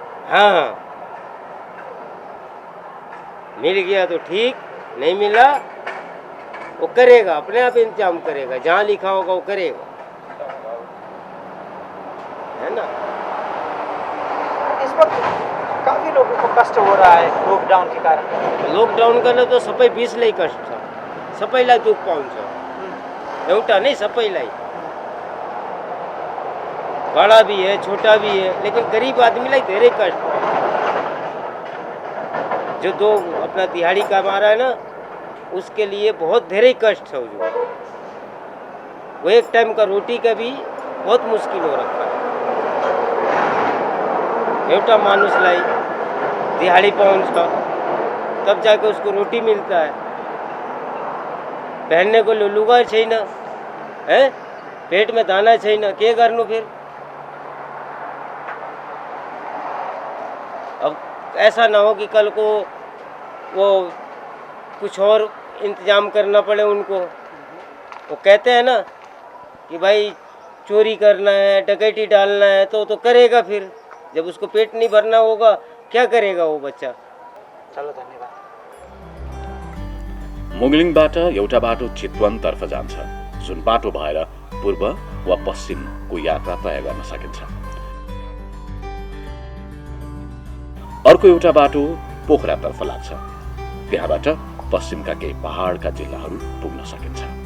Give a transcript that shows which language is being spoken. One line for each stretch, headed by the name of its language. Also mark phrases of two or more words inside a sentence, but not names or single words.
Hindi: हाँ, मिल गया तो ठीक, नहीं मिला वो करेगा, अपने आप इंतजाम करेगा, जहाँ लिखा होगा वो करेगा, है ना। इस वक्त काफी लोगों को कष्ट हो रहा है लॉकडाउन के कारण।
Nepali: लॉकडाउन गर्दा तो सबै बिसलाई कष्ट छ, सबैलाई दुःख पाउँछ, एउटा नहीं सबैलाई।
Hindi: बड़ा भी है, छोटा भी है, लेकिन
Nepali: गरीब आदमीलाई धेरै कष्ट।
Hindi: जो 2 अपना दिहाड़ी कमा रहा है ना, उसके लिए बहुत धेरै कष्ट है। जो वो एक टाइम का रोटी का भी बहुत मुश्किल हो रखा है।
Nepali: एउटा मानुषलाई दिहाड़ी पाउँछ,
Hindi: तब जाकर उसको रोटी मिलता है। पहनने को
Nepali: लुगा छैन,
Hindi: है, पेट में दाना छैन,
Nepali: के गर्नु
Hindi: फिर। अब ऐसा ना हो कि कल को वो कुछ और इंतजाम करना पड़े उनको। वो कहते हैं ना कि भाई चोरी करना है, डकैती डालना है, तो करेगा फिर। जब उसको पेट नहीं भरना होगा, क्या करेगा वो बच्चा। चलो धन्यवाद।
Nepali: मुगलिङबाट एउटा बाटो चितवनतर्फ जान्छ, जुन बाटो भएर पूर्व वा पश्चिमको यात्रा तय गर्न सकिन्छ। अर्को एउटा बाटो पोखरातर्फ लाग्छ, त्यहाँबाट पश्चिमका केही पहाडका जिल्लाहरू पुग्न सकिन्छ।